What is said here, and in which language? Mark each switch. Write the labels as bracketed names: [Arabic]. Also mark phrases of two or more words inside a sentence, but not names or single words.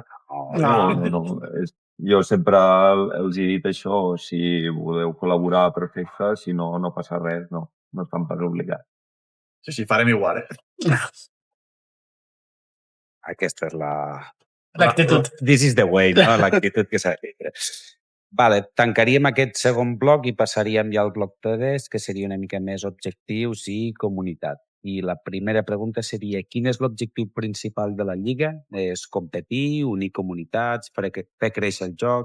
[Catalan] No. Jo sempre els he dit això, si voleu col·laborar, perfecte, si no, no passa res, no estan per obligar. Sí, farem igual, Aquesta és L'actitud. [English] This is the way, [Catalan] no? L'actitud que s'ha de tindre. Vale, tancaríem aquest segon bloc i passaríem ja al bloc 3, que seria una mica més objectius i comunitat. I la primera pregunta seria, quin és l'objectiu principal de la Lliga? És competir, unir comunitats, fer créixer el joc?